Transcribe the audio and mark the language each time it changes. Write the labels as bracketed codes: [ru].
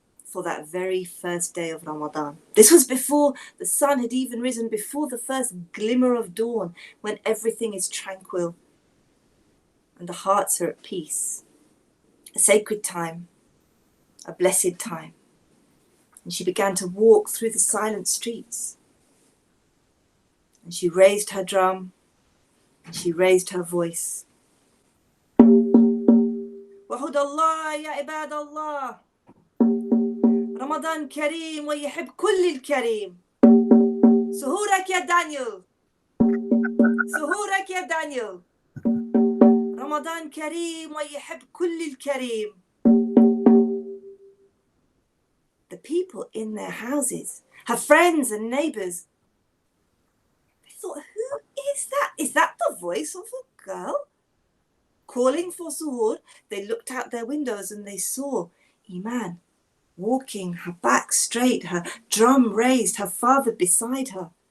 [en] for that very first day of Ramadan. This was before the sun had even risen, before the first glimmer of dawn, when everything is tranquil and the hearts are at peace. A sacred time, a blessed time. And she began to walk through the silent streets. And she raised her drum and she raised her voice. [ar] وحد الله يا عباد الله رمضان كريم ويحب كل الكريم سهورك يا دانيال سهورك يا دانيال رمضان كريم ويحب كل الكريم. [en] The people in their houses, her friends and neighbours, they thought, who is that? Is that the voice of a girl calling for suhoor? They looked out their windows and they saw Iman walking, her back straight, her drum raised, her father beside her.